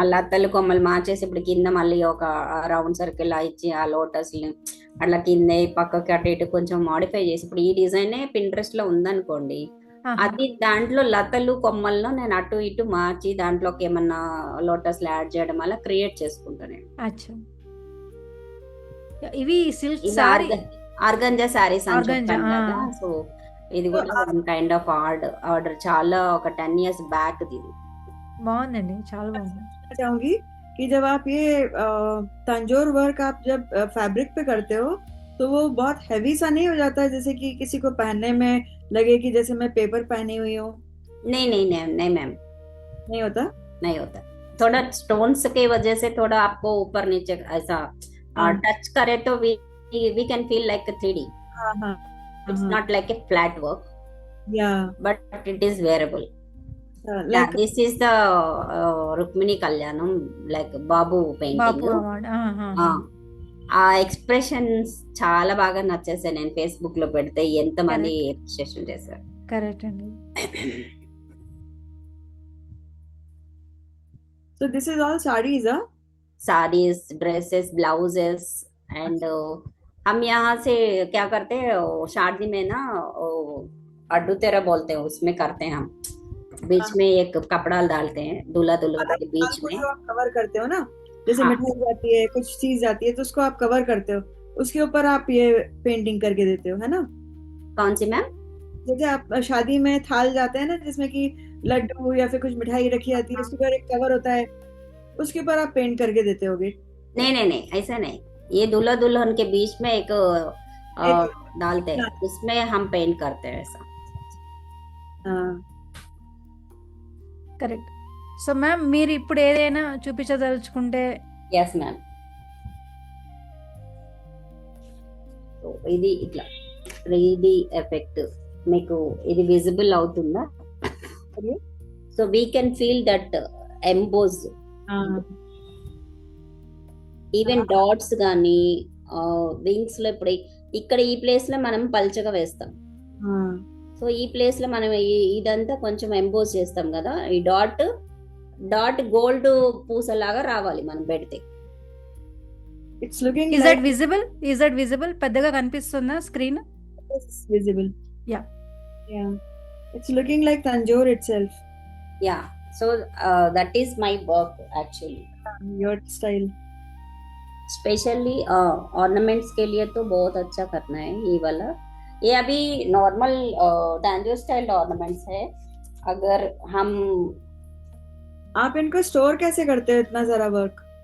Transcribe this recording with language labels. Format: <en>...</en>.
<te>అలా తల్లి కొమ్మలు మార్చేసి ఇప్పుడు కింద మళ్ళీ ఒక రౌండ్ సర్కిల్ ఇచ్చి ఆ లోటస్ అట్లా కింద పక్కకి అటు ఇటు కొంచెం మాడిఫై చేసి, ఇప్పుడు ఈ డిజైన్ పింట్రెస్ట్ లో ఉందనుకోండి, అది దాంట్లో లతలు కొమ్మల్లో నేను అటు ఇటు మార్చి దాంట్లోకి ఏమన్నా లోటస్ యాడ్ చేయడం వల్ల క్రియేట్ చేసుకుంటాను. అచ్చా. ఇవి సిల్క్ ఇది సారీ. ఆర్గంజా శారీస్ అని</te> <en>Organza,</en> <te>చెప్పాను కదా. సో ఇది కూడా కైండ్ ఆఫ్ ఆర్డర్ చాలా ఒక 10 years బ్యాక్ ఇది. బాగుందండి, చాలా బాగుంది.</te> <hi>चाहूंगी कि जब आप ये तंजोर वर्क आप जब फैब्रिक पे करते हो तो वो बहुत हैवी सा नहीं हो जाता है, जैसे कि किसी को पहनने में लगे कि जैसे मैं पेपर पहनी हुई हूँ? नहीं नहीं नहीं नहीं मैम, नहीं होता? नहीं होता। थोड़ा स्टोन्स के वजह से थोड़ा आपको ऊपर नीचे ऐसा हाँ टच करे तो</hi> <en>We can feel like 3D.</en> <hi>हाँ हाँ</hi> <en>It's</en> <hi>हाँ,</hi> <en>not like a flat work,</en> <hi>या</hi> <en>but it is wearable. Yeah, लाइक this is the Rukmini Kalyanam, like Babu painting.</en> <te>Bapu award. ఆ ఎక్స్ప్రెషన్స్ చాలా బాగా నచ్చేసాయి. నేను ఫేస్బుక్ లో పెడితే ఎంతమంది అప్రిషియేషన్ చేశారు. కరెక్ట్ అండి.</te> <en>so this is all saris</en> <hi>saris, dresses, blouses and हम यहाँ से क्या करते हैं, शादी में ना अड्डू तेरा बोलते हैं, उसमें करते हैं हम। बीच में एक कपड़ा डालते हैं दूल्हा दुल्हन के बीच में। आप कवर करते हो ना, जैसे हाँ। मिठाई जाती है, कुछ चीज जाती है, तो उसको आप कवर करते हो, उसके ऊपर आप ये पेंटिंग करके देते हो, है ना? कौन सी मैम? जैसे आप शादी में थाल जाते हैं ना, जिसमें कि लड्डू या फिर कुछ मिठाई रखी जाती है, उसके ऊपर एक कवर होता है, उसके ऊपर आप पेंट करके देते होगे। नहीं नहीं नहीं, ऐसा नहीं। ये दूल्हा दुल्हन के बीच में एक डालते हैं, उसमें हम पेंट करते हैं ऐसा। हाँ</hi> <te>కరెక్ట్. సో మ్యామ్ మీరు ఇప్పుడు ఏదైనా చూపించదలుచుకుంటే</te> <en>Yes ma'am.</en> <te>సో ఇది ఇట్లా 3D ఎఫెక్ట్ మీకు ఇది విజిబుల్ అవుతుందా?</te> <en>So we can feel that emboss.</en> <hi>हाँ</hi> <te>ఈవెన్ డాట్స్ కానీ వింగ్స్ లో ఇప్పుడు ఇక్కడ ఈ ప్లేస్ లో మనం పల్చగా వేస్తాం.</te> <hi>हाँ</hi> <te>సో ఈ ప్లేస్ లో మనం ఇదంతా కొంచెం ఎంబోజ్ చేస్తాం కదా, ఈ డాట్ గోల్డ్ పూసలాగా రావాలి మనం పెడితే.</te> <en>it's looking is like that visible? Is that visible?</en> <te>పెద్దగా కనిపిస్తుందా screen?</te> <en>it's visible. Yeah. Yeah, it's looking like Tanjore itself. Yeah, so that is my work actually. Your style.</en> <hi>Specially ornaments के लिए तो बहुत अच्छा करना है ये वाला। ये अभी नॉर्मल डांजो स्टाइल ऑर्नामेंट्स है। अगर हम आप इनको स्टोर कैसे करते हो इतना सारा वर्क?</hi>